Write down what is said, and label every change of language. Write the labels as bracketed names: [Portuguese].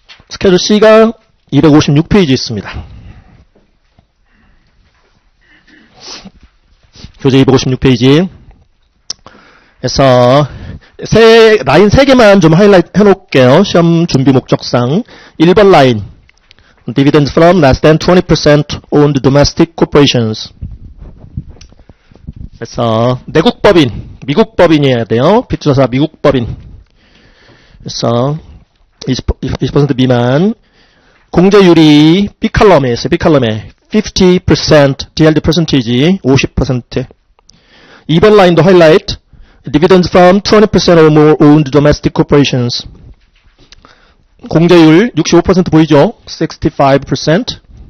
[Korean] 스케줄 C가 256페이지 있습니다. 교재 256페이지 에서 라인 3개만 좀 하이라이트 해놓을게요. 시험 준비 목적상. [English] 1번 라인 Dividends from less than 20% owned domestic corporations. [Korean] 그래서 내국법인, 미국법인이어야 돼요. P2사 미국법인. 그래서 20% 미만. 공제율이 B칼럼에 있어요. B칼럼에 50% DRD percentage 50%. 2번 라인도 하이라이트. [English] Dividends from 20% or more owned domestic corporations. [Korean] 공제율 65% 보이죠? 65%.